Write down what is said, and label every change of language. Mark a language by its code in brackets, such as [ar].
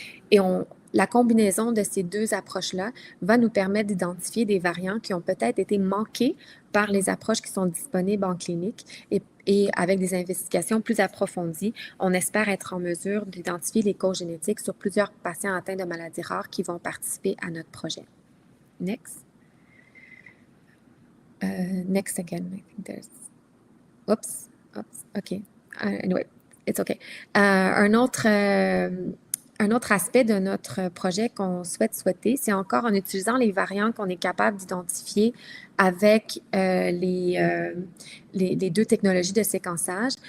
[fr] Et la combinaison de ces deux approches-là va nous permettre d'identifier des variants qui ont peut-être été manqués par les approches qui sont disponibles en clinique et avec des investigations plus approfondies, on espère être en mesure d'identifier les causes génétiques sur plusieurs patients atteints de maladies rares qui vont participer à notre projet. [en] Next. Next again, I think there's... Oops, OK. Anyway, it's OK. [fr] Un autre aspect de notre projet qu'on souhaiter, c'est encore en utilisant les variants qu'on est capable d'identifier avec les deux technologies de séquençage.